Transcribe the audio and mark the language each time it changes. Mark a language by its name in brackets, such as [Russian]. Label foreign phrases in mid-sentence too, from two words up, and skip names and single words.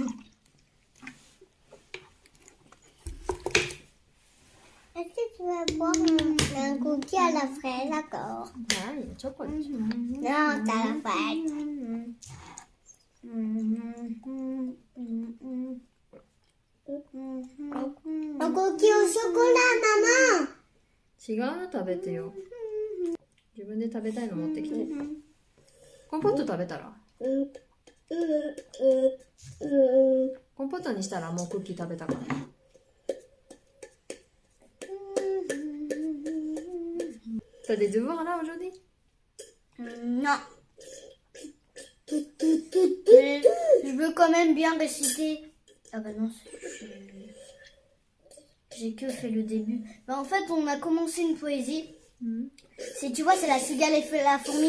[French] Est-ce que tu vas boire un cookie à la fraise, d'accord? Ah, il y a chocolat. Non, t'as la fraise. Un cookie au chocolat, maman. [Japanese] 違うの食べてよ。自分で食べたいの持ってきて。コンポット食べたら？コンポットにしたらもうクッキー食べたから。 [French] T'as des devoirs là aujourd'hui? Non. Mais je veux quand même bien réciter. Ah bah non, j'ai que fait le début. Bah en fait, on a commencé une poésie. Tu vois, c'est la cigale et la fourmi.